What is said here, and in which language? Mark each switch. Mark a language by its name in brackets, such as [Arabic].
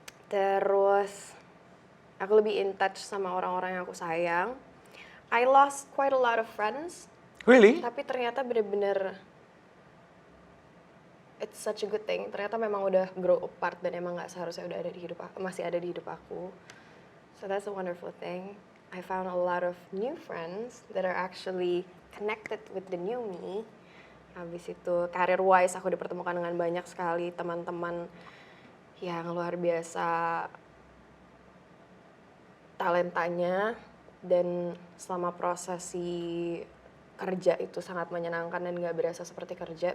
[Indonesian] Terus aku lebih [English] in touch [Indonesian] sama orang-orang yang aku sayang. [English] I lost quite a lot of friends. Really? [Indonesian] Tapi ternyata bener-bener [English] it's such a good thing. [Indonesian] Ternyata memang udah grow apart dan emang nggak seharusnya udah ada di hidup aku, masih ada di hidup aku. [English] So that's a wonderful thing. I found a lot of new friends that are actually connected with the new me. [Indonesian] Habis itu [English] career wise [Indonesian] aku dipertemukan dengan banyak sekali teman-teman yang luar biasa talentanya, dan selama prosesi kerja itu sangat menyenangkan dan gak berasa seperti kerja.